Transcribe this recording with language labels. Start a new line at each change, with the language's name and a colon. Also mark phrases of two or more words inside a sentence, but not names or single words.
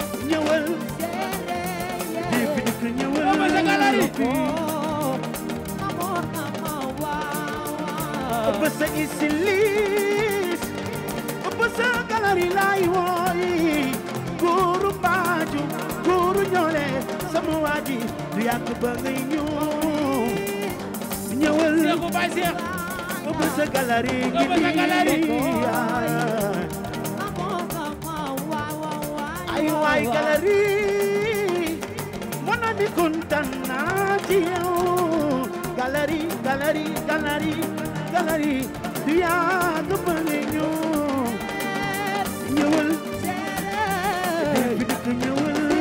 Wolof: Ñëwal, di fi dikk ñëwal. Ëpp sa galerie. Ëpp sa isilis, ëpp sa galari laay wooyi. Guru Mbaju, guru ñoole, sama waa ji, du yàgg ba ngay ñëw. Ñëwal. Seexu Baay Seex. Ëpp sa galari Ëpp sa galari. gi. Ay waay galari.
French: Mon ami,
Wolof: kontaan naa ci yow. Galerie, galerie, galerie, galerie. Du yàgg ba nga ñëw. Ñëwal. Bi dëkk ñëwal.